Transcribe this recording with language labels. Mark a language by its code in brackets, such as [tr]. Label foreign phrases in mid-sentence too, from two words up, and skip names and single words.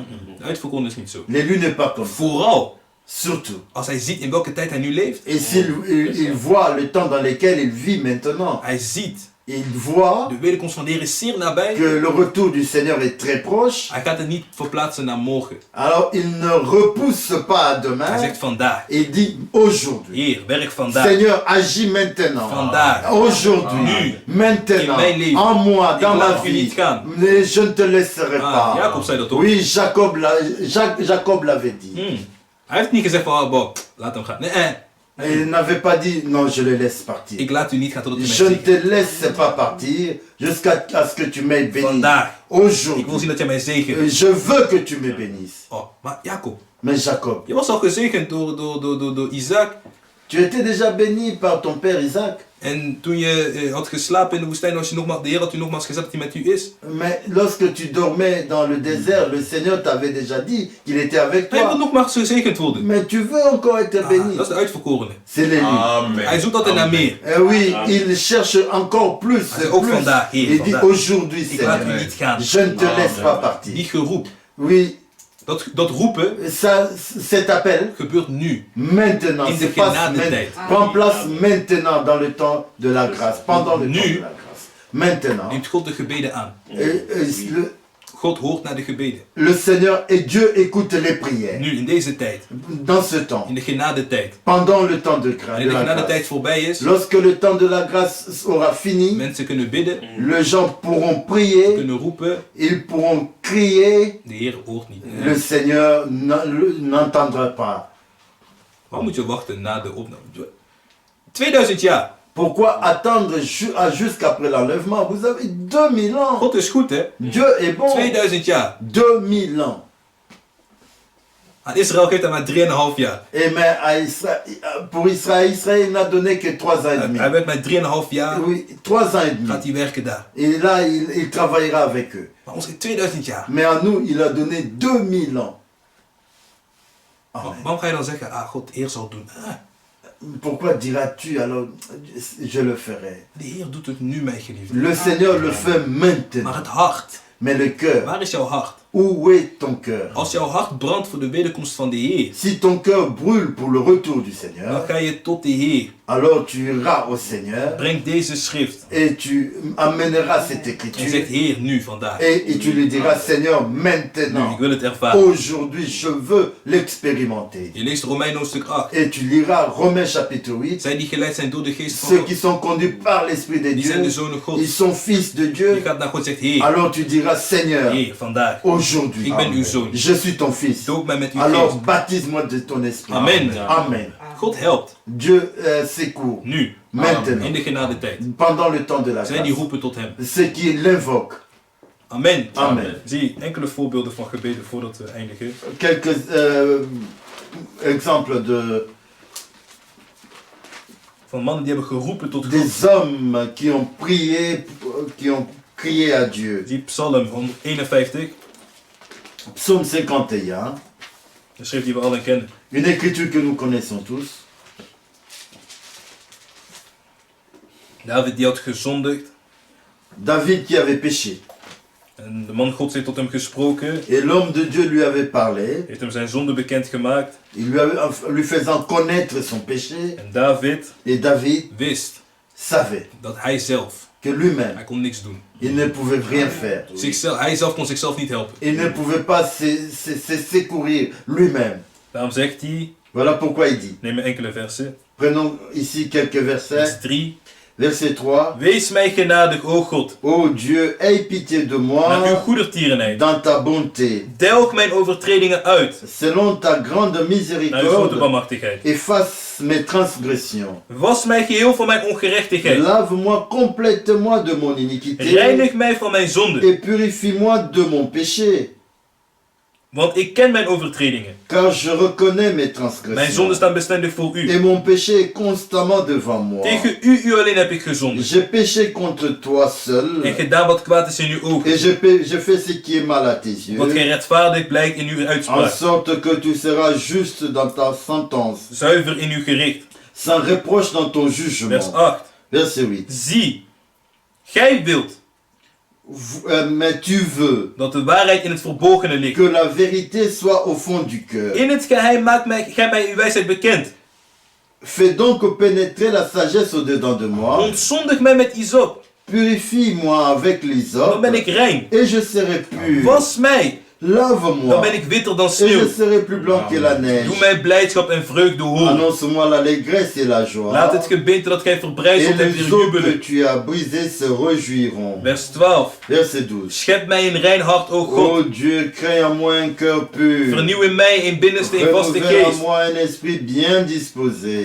[nl] De uitverkoren is niet zo. [fr] L'élu n'est pas comme ça. [nl] Vooral [fr] Surtout. [nl] als hij ziet in welke tijd hij nu leeft. [fr] Et s'il voit le temps dans lequel il vit maintenant, [nl] Hij ziet, [fr] il voit [nl] de wederkomst van de Heer is zeer nabij. [fr] que le retour du Seigneur est très proche. [nl] Hij gaat het niet verplaatsen naar morgen. [fr] Alors il ne repousse pas à [nl] Hij [fr] demain. [nl] zegt vandaag. [fr] Il dit aujourd'hui. [nl] Heer, werk vandaag. [fr] Seigneur, agis maintenant. [nl] Vandaag. [fr] Aujourd'hui. [nl] Nu. [fr] Maintenant. [nl] In mijn leven. [fr] En moi, [nl] Ik [fr] dans ma [nl] laat u [fr] vie. [nl] niet gaan. [fr] Mais je ne te laisserai pas. [nl] Jacob zei dat ook. [fr] Oui, Jacob l'avait dit. [nl] Hij heeft niet gezegd van, bon, laat hem gaan. Nee, [fr] Et il n'avait pas dit, non, je le laisse partir. [nl] ik laat u niet gaan totdat u mij [fr] Je ne [nl] zegent. [fr] te laisse pas partir jusqu'à ce que tu m'aies béni. [nl] Vandaag. Ik [fr] Aujourd'hui. [nl] wil zien dat jij mij zegent. [fr] Je veux que tu me bénisses. [nl] Oh, maar Jacob, [fr] Mais Jacob, [nl] je was al gezegend door Isaac. [fr] tu étais déjà béni par ton père Isaac. [nl] En toen je had geslapen in de woestijn, was je nogmaals, de Heer had u nogmaals gezegd dat hij met u is. [fr] Mais lorsque tu dormais dans le désert, le Seigneur t'avait déjà dit qu'il était avec [nl] Hij wil [fr] toi. [nl] nogmaals gezegend worden. [fr] Mais tu veux encore être béni. [nl] Dat is de uitverkorene. [fr] C'est l'élu. [nl] Hij zoekt altijd naar meer. [fr] Eh oui, il cherche encore plus. [nl] Hij zegt ook [fr] plus. [nl] vandaag, Heer, [fr] Il dit [nl] vandaag. [fr] aujourd'hui, [nl] Ik laat u [fr] Seigneur, [nl] niet gaan. [fr] je ne te laisse pas partir. [nl] Die geroep, [fr] Oui, [nl] dat roepen [fr] ça, cet appel, [nl] gebeurt nu. [fr] maintenant, [nl] In de [fr] se passe [nl] genadetijd. [fr] prend place maintenant dans le temps de la grâce. Pendant le [nl] Nu. [fr] temps de la grâce. Maintenant. [nl] Neemt God de gebeden aan. God hoort naar de gebeden. [fr] Le Seigneur et Dieu écoute les prières. [nl] Nu, in deze tijd. [fr] Dans ce temps. [nl] In de genadetijd. [fr] Pendant le temps de, [nl] En de de [fr] la [nl] genadetijd [fr] grâce. [nl] voorbij is. [fr] Lorsque le temps de la grâce aura fini, [nl] Mensen kunnen bidden. [fr] les gens pourront prier, [nl] Kunnen roepen. [fr] ils pourront crier, [nl] De Heer hoort niet. [fr] le Seigneur n'entendra pas. [nl] Waar moet je wachten na de opname? 2000 jaar. [fr] Pourquoi attendre jusqu'après l'enlèvement? Vous avez 2000 ans. [nl] God is goed, hè? [fr] Dieu est bon. [nl] 2000 jaar. [fr] 2000 ans. [nl] Aan Israël geeft hij maar 3,5 jaar. [fr] Et mais pour Israël, Israël n'a donné que 3 ans et demi. [nl] Hij werd met 3,5 jaar. [fr] Oui, 3 ans et demi. [nl] Gaat hij werken daar. [fr] Et là, il travaillera avec eux. [nl] Maar ons geeft 2000 jaar. [fr] Mais à nous, il a donné 2000 ans. [nl] Amen. Waarom ga je dan zeggen, God, de Heer zal het doen? [fr] Pourquoi diras-tu alors, je le ferai? [nl] De Heer doet het nu, mijn geliefde. [fr] Le Seigneur le fait [nl] Maar [fr] maintenant. [nl] het hart. [fr] Mais le cœur, [nl] Waar is jouw hart? [fr] où est ton cœur? [nl] Als jouw hart brandt voor de wederkomst van de Heer, [fr] Si ton cœur brûle pour le retour du [nl] dan [fr] Seigneur, [nl] ga je tot de Heer. [fr] alors tu iras au Seigneur [nl] Breng deze schrift. [fr] et tu amèneras cette [nl] En [fr] écriture [nl] zegt, Heer, nu, vandaag. [fr] et tu lui diras, Seigneur, [nl] Nu, [fr] maintenant, [nl] ik wil het ervaren. [fr] aujourd'hui, je veux l'expérimenter. [nl] Je leest Romeinen hoofdstuk 8. [fr] Et tu liras Romains chapitre 8. [nl] Zij die geleid zijn door de geest van [fr] Ceux [nl] God, [fr] qui sont conduits par l'Esprit de [nl] die zijn de [fr] Dieu, [nl] zonen [fr] ils [nl] Gods. [fr] sont fils de [nl] Je [fr] Dieu. [nl] gaat naar God en zegt, Heer, [fr] Alors tu diras, Seigneur, [nl] Heer, vandaag. [fr] aujourd'hui, [nl] Ik ben uw zoon. [fr] je suis ton fils. [nl] Doop mij met uw [fr] Alors [nl] geest. [fr] baptise-moi de ton esprit. [nl] Amen. [fr] Amen. [nl] God helpt. [fr] Dieu secourt [nl] Nu. [fr] maintenant, [nl] In de genadetijd. [fr] pendant le temps de la [nl] Zij die [fr] grâce. [nl] roepen tot hem. [fr] Ceux qui l'invoquent. [nl] Amen. [fr] Amen. [nl] Zie, enkele voorbeelden van gebeden voordat we eindigen. [fr] Quelques exemples [nl] Van mannen die hebben geroepen tot God. [fr] des hommes qui ont crié à Dieu. [nl] Zie Psalm 151. [fr] Psaume 51, [nl] De schrift die we allen kennen. [fr] une écriture que nous connaissons tous. [nl] David die had gezondigd. [fr] David qui avait péché. [nl] En de man Gods heeft tot hem gesproken. [fr] Et l'homme de Dieu lui avait parlé, [nl] Heeft hem zijn zonde bekendgemaakt. [fr] lui faisant connaître son péché. [nl] En David [fr] Et David [nl] wist [fr] savait [nl] dat hij zelf, [fr] que lui-même, [nl] hij kon niks doen. [fr] il ne pouvait rien faire. [nl] Hij zelf kon zichzelf niet helpen. [fr] Il ne pouvait pas se secourir lui-même. [nl] Daarom zegt hij, [fr] Voilà pourquoi il dit. [nl] neem enkele versen. [fr] Prenons ici quelques versets. [nl] Vers 3. [fr] Verset 3. [nl] Wees mij genadig, o God, [fr] Ô Dieu, aie pitié de [nl] naar uw [fr] moi [nl] goedertierenheid. [fr] dans ta bonté. [nl] Delg mijn overtredingen uit, [fr] Selon ta grande [nl] naar uw grote [fr] miséricorde, [nl] barmhartigheid. [fr] efface mes transgressions. [nl] Was mij geheel van mijn ongerechtigheid. [fr] Lave-moi complètement de mon iniquité [nl] Reinig mij van mijn zonde, [fr] et purifie-moi de mon péché. [nl] want ik ken mijn overtredingen. [fr] Car je reconnais mes [nl] Mijn [fr] transgressions. [nl] zonden staan bestendig voor u. [fr] Et mon péché est constamment devant moi. [nl] Tegen u alleen heb ik gezondigd. [fr] J'ai péché contre toi seul. [nl] En gedaan wat kwaad is in uw ogen. [fr] Et je fais ce qui est mal à tes yeux. [nl] Wat geen rechtvaardig blijkt in uw [fr] En [nl] uitspraak. [fr] sorte que tu seras juste dans ta sentence. [nl] Zuiver in uw gericht. [fr] Sans reproche dans ton jugement. [nl] Vers 8. [fr] Verset 8. [nl] Zie, gij wilt [fr] Mais tu veux [nl] dat de waarheid in het verborgene ligt. [fr] que la vérité soit au fond du cœur. [nl] In het geheim maakt gij mij uw wijsheid bekend. [fr] Fais donc pénétrer la sagesse au-dedans de moi. [nl] Ontzondig mij met hyssop, [fr] Purifie-moi avec [nl] dan [fr] l'hysope. [nl] ben ik rein. [fr] Et je serai pur. [nl] Was mij, dan [fr] Lave-moi. [nl] ben ik witter dan [fr] Et [nl] sneeuw. [fr] je serai plus blanc que la neige. [nl] Doe mij blijdschap en vreugde horen. [fr] Annonce-moi l'allégresse et la joie. [nl] Laat het gebeente dat gij [fr] Et [nl] verbrijzeld hebt [fr] les [nl] weer [fr] eaux que [nl] jubelen. [fr] tu as brisées se réjouiront. [nl] Vers 12. [fr] Verset 12. [nl] Schep mij een rein hart, o God. [fr] Ô Dieu, crée en moi un cœur pur. [nl] Vernieuw in mij een binnenste en vaste [fr] Renouvelle en [nl] geest. [fr] moi un esprit bien disposé.